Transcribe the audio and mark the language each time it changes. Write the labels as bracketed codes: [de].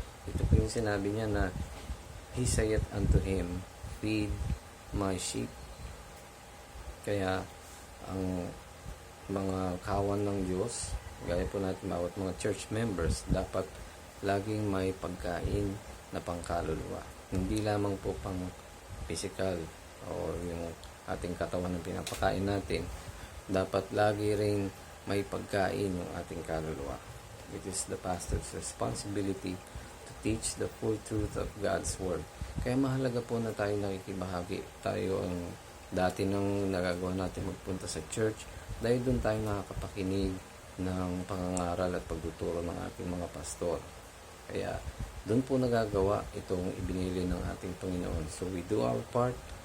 [tl] Ito po yung sinabi niya na [en] He saith unto him, feed my sheep. [tl] Kaya ang mga kawan ng Diyos, gaya po natin bawat mga church members, dapat laging may pagkain na pangkaluluwa. Hindi lamang po pang physical o yung ating katawan ng pinapakain natin. Dapat lagi rin may pagkain yung ating kaluluwa. [en] It is the pastor's responsibility to teach the full truth of God's Word. [tl] Kaya mahalaga po na tayo nakikibahagi. Tayo ang dati nang nagagawa natin magpunta sa church dahil doon tayo nakakapakinig ng pangangaral at pagtuturo ng ating mga pastor. Kaya doon po nagagawa itong ibinili ng ating Panginoon. [en] So we do our part.